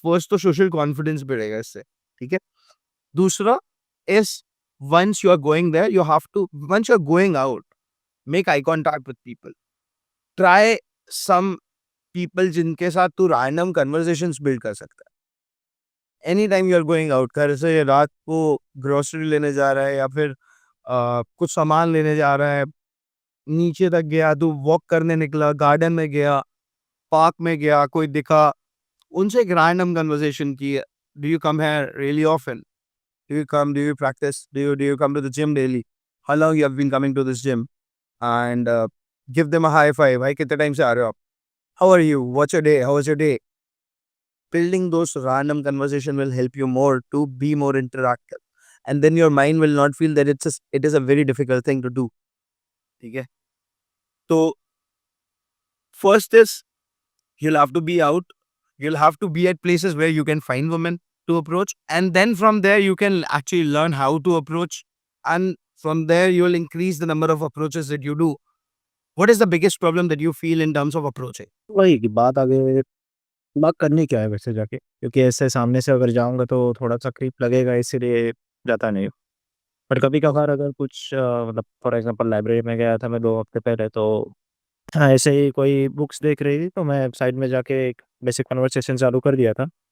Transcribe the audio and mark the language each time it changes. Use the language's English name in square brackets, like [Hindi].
[English] First तो social confidence [Hindi] बढ़ेगा इससे. ठीक है, दूसरा [English] is once you are going there, once you are going out, make eye contact with people. Try some people [Hindi] जिनके साथ तू random conversations build कर सकता है. [English] Anytime you are going out, [Hindi] घर से रात को grocery लेने जा रहा है या फिर कुछ सामान लेने जा रहा है, नीचे तक गया, तू वॉक करने निकला, गार्डन में गया, पार्क में गया, कोई दिखा, उनसे एक random conversation की. [English] Do you come here really often? Do you practice? Do you come to the gym daily? How long you have been coming to this gym? And give them a high five. [Hindi] भाई कितने time से आ रहे हो आप? [English] How are you? What's your day? How was your day? Building those random conversation will help you more to be more interactive. And then your mind will not feel that it is a very difficult thing to do. [Hindi] ठीक है? [English] तो first is you'll have to be out. You'll have to be at places where you can find women to approach, and then from there you can actually learn how to approach, and from there you will increase the number of approaches that you do. What is the biggest problem that you feel in terms of approaching? [Hindi] वही की बात आगे बात करनी क्या है वैसे जाके, क्योंकि ऐसे सामने से अगर जाऊँगा तो थोड़ा-सा क्रीप लगेगा, इसीलिए जाता नहीं हूँ. बट कभी-कभार अगर कुछ मतलब फॉर एग्ज़ाम्पल लाइब्रेरी में गया था मैं 2 हफ्ते पहले, तो हाँ, ऐसे ही कोई बुक्स देख रही थी तो मैं साइड में जाके एक बेसिक कन्वर्सेशन चालू कर दिया था.